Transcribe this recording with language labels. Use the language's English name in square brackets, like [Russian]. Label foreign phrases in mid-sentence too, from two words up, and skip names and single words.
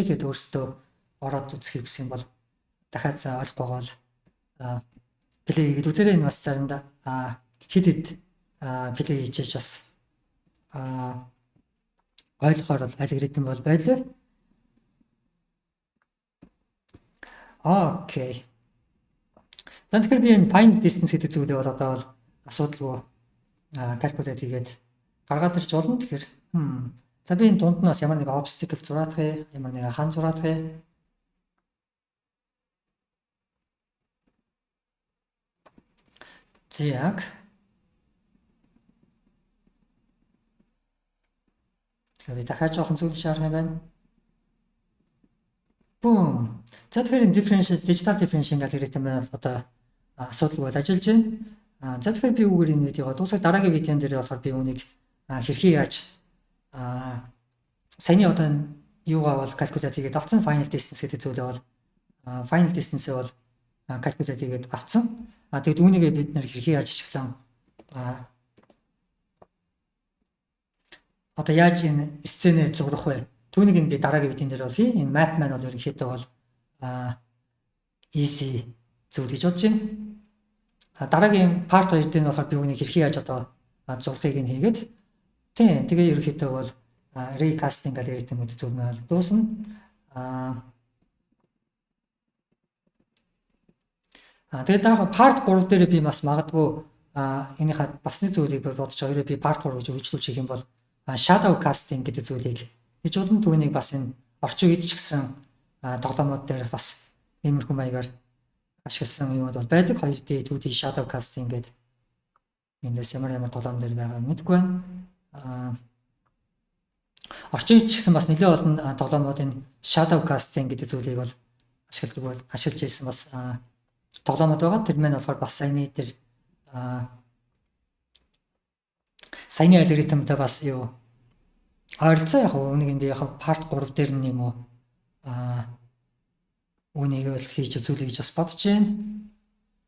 [Mongolian] Тэгээд өөрсдөө ороод үзэх гэсэн юм бол дахиад ойлгохгүй бол play гэдэг үзээрэй. Энэ бас заримдаа хэд play хийж бас ойлгохоор бол алгоритм бол байлаа. Окей. Тэгэхээр би энэ [English] find distance [Mongolian] гэдэг зүйлээ бол одоо бол асуудалгүй calculate хийгээд гаргаад ирч болно. Тэгэхээр за би энэ дунд нь бас ямар нэг obstacle зураадах, ямар нэг хан зураадах. Яг би дахиад жоохон зүйл шаарах юм байна. Бум. За тэгэхээр энэ [English] digital differentiation [Mongolian] алгоритм байна одоо асуудал бол ажиллаж байна. За тэгэхээр би үгээр энэ видеогоо дуусгах. Дараагийн видеон дээр болохоор би үнийг хэрхэн яаж саяны одоо юугаа бол calculate хийгээд авсан [English] final distance [Mongolian] гэдэг зүйлээ бол [English] final distance- [Mongolian] ээ бол calculate хийгээд авсан. Тэгэд үүнийгээ бид нэр хэрхэн яаж ашиглан одоо яаж энэ сценэ зурах вэ? Түүнийг би дараагийн видеон дээр бол хий. Энэ map маань бол ерөнхийдөө бол easy зүйл гэж бодож байна. Дараагийн part 2 дээр нь болохоор би үүнийг хэрхэн яаж одоо зурхыг нь хийгээд тэгээ ерөнхийдөө бол recasting алгоритм гэдэг зүйл маань дуусна. Тэгээд дараа part 3 дээр би бас магадгүй энийхээ бас нэг зүйлийг бодож байгаа. Би part 3 гэж үргэлжлүүлж хийх юм бол [English] shadow casting [Mongolian] гэдэг зүйлийг хийж болно. Түүнийг бас энэ орчин үед ч гэсэн тоглоомод дээр бас иймэрхүү маягаар ашигласан юмуд бол байдаг. [English] 2D 2D shadow casting [Mongolian] гэдэг эндээс ямар тоглоом дээр байгаа нь мэдгүй байна. Орчин үед ч гэсэн бас нэлээд олон тоглоомод энэ [English] shadow casting [Mongolian] гэдэг зүйлийг бол ашиглаж ирсэн бас тоглоомод байгаа. Тэр маань болохоор бас саяны дээр саяны алгоритмтай бас юу ойролцоо яг үнийг энэ яг part 3 дээр нь юм уу үнийг л хийж үзүүлэх гэж бас бодож байна.